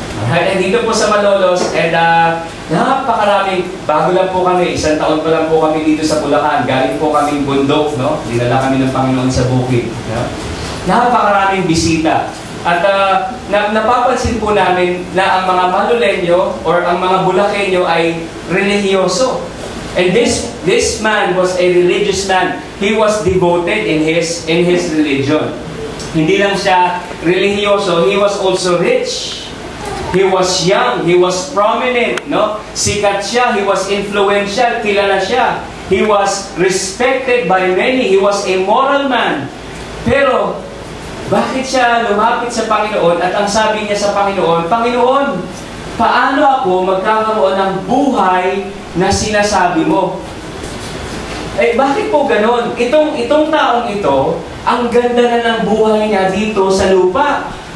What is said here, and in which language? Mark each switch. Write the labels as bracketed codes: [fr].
[tl] And dito po sa Malolos, and napakaraming, bago lang po kami, 1 taon pa lang po kami dito sa Bulacan. Galing po kaming bundok, no? Dinala kami ng Panginoon sa bukid. No? napakaraming bisita. At napapansin po namin na ang mga Malolenyo or ang mga Bulakenyo ay relihiyoso. [en] And this man was a religious man. He was devoted in his religion. [tl] Hindi lang siya relihiyoso, [en] he was also rich. He was young, he was prominent, no? [tl] Sikat siya, [en] he was influential, [tl] kilala siya. [en] He was respected by many, he was a moral man. [tl] Pero bakit siya lumapit sa Panginoon at ang sabi niya sa Panginoon, Panginoon, paano ako magkakaroon ng buhay na sinasabi mo? Eh, bakit po ganon? Itong taong ito, ang ganda na ng buhay niya dito sa lupa.